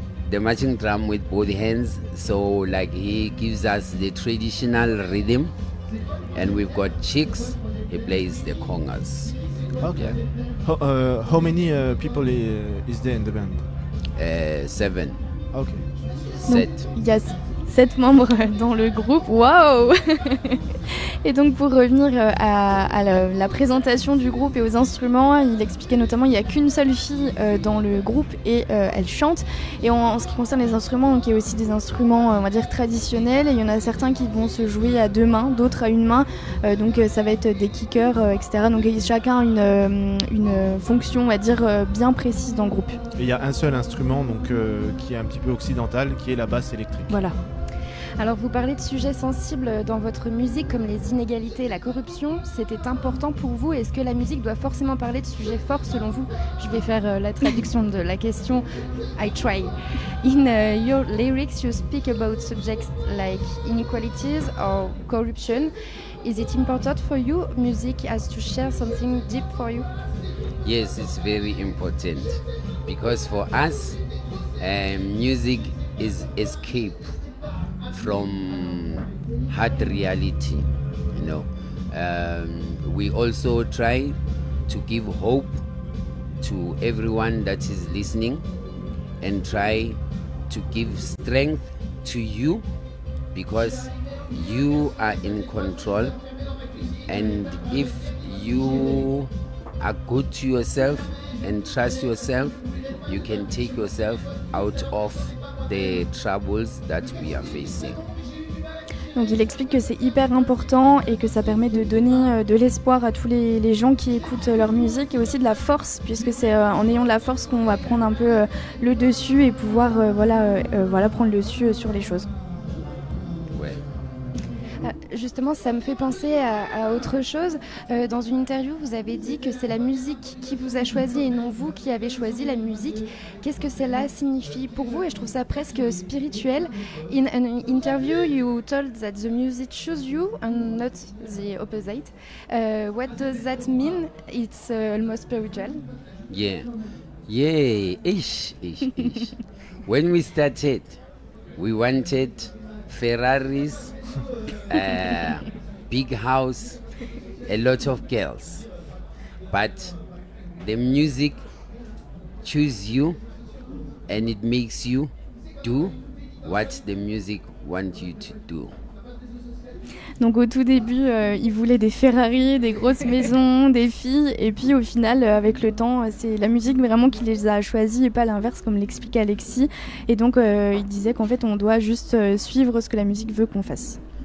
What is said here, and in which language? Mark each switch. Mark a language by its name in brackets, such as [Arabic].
[English] The marching drum with both hands. So like he gives us the traditional rhythm. And we've got Chicks, he plays the congas. Okay. How many people is there in the band? 7. Okay. [French] Donc, [English] 7. [French] il y a 7 membres dans le groupe. Waouh! Et donc pour revenir à la présentation du groupe et aux instruments, il expliquait notamment qu'il n'y a qu'une seule fille dans le groupe et elle chante. Et en ce qui concerne les instruments, donc il y a aussi des instruments on va dire traditionnels. Et il y en a certains qui vont se jouer à 2 mains, d'autres à 1 main. Donc ça va être des kickers, etc. Donc chacun a une fonction on va dire bien précise dans le groupe. Et il y a un seul instrument donc, qui est un petit peu occidental, qui est la basse électrique. Voilà. Alors vous parlez de sujets sensibles dans votre musique comme les inégalités et la corruption. C'était important pour vous? Est-ce que la musique doit forcément parler de sujets forts selon vous? Je vais faire la traduction de la question. [English] I try. In your lyrics you speak about subjects like inequalities or corruption. Is it important for you? Music has to share something deep for you? Yes, it's very important because for us, music is escape from hard reality, you know. We also try to give hope to everyone that is listening and try to give strength to you because you are in control, and if you are good to yourself and trust yourself, you can take yourself out of the troubles that we are facing. [French] Donc il explique que c'est hyper important et que ça permet de donner de l'espoir à tous les gens qui écoutent leur musique et aussi de la force, puisque c'est en ayant de la force qu'on va prendre un peu le dessus et pouvoir prendre le dessus sur les choses. Ouais. Justement, ça me fait penser à autre chose. Dans une interview, vous avez dit que c'est la musique qui vous a choisi et non vous qui avez choisi la musique. Qu'est-ce que cela signifie pour vous? Et je trouve ça presque spirituel. [English] In an interview, you told that the music chose you and not the opposite. What does that mean? It's almost spiritual. Yeah. Ish. When we started, we wanted Ferraris, big house, a lot of girls. But the music choose you and it makes you do what the music wants you to do. [French] Donc au tout début, ils voulaient des Ferrari, des grosses maisons, des filles, et puis au final, avec le temps, c'est la musique vraiment qui les a choisis et pas l'inverse, comme l'explique Alexis. Et donc il disait qu'en fait, on doit juste suivre ce que la musique veut qu'on fasse.